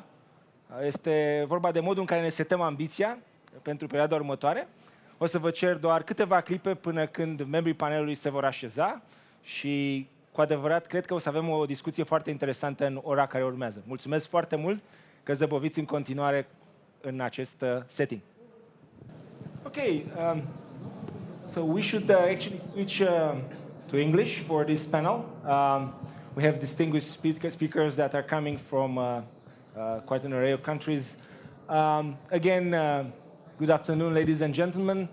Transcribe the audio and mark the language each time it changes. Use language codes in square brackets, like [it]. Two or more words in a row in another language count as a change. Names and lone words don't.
[ro] Este vorba de modul în care ne setăm ambiția pentru perioada următoare. O să vă cer doar câteva clipe până când membrii panelului se vor așeza și cu adevărat cred că o să avem o discuție foarte interesantă în ora care urmează. Mulțumesc foarte mult că zăboviți în continuare în acest setting. [en] Okay, so we should actually switch to English for this panel. We have distinguished speakers that are coming from quite an array of countries. Again, good afternoon, ladies and gentlemen.